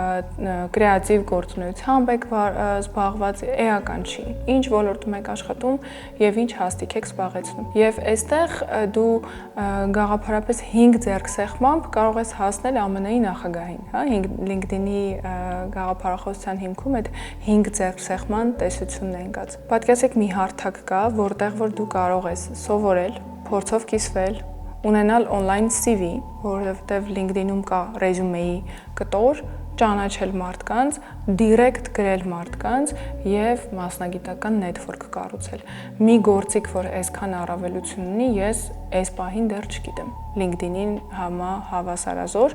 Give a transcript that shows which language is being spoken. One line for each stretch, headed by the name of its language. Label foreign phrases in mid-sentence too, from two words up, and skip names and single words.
Armenian: կրեատիվ գործունեությամբ եք զբաղված, էական չի։ Ինչ ոլորտում եք աշխատում եւ ինչ հաստիք եք զբաղեցնում։ Եվ այստեղ դու գաղափարապես 5 ձեռքսեղմամբ կարող ես հասնել ԱՄՆ-ի նախագահին, հա, LinkedIn-ի գաղափարախոսության հիմքում այդ 5 ձեռքսեղման տեսությունն է ընկած։ Պատկերացրեք մի հարթակ կա, որտեղ որ դու կարող ես սովորել, փորձով կիսվել, ունենալ
English: on-line CV,
Armenian: որովհետև LinkedIn-ում կա ռեզյումեի կտոր, ճանաչել մարդկանց, դիրեկտ գրել մարդկանց եւ մասնագիտական network կառուցել։ Մի գործիք, որ այսքան առավելություն ունի, ես այս պահին դեռ չգիտեմ։ LinkedIn-ին հավասարազոր,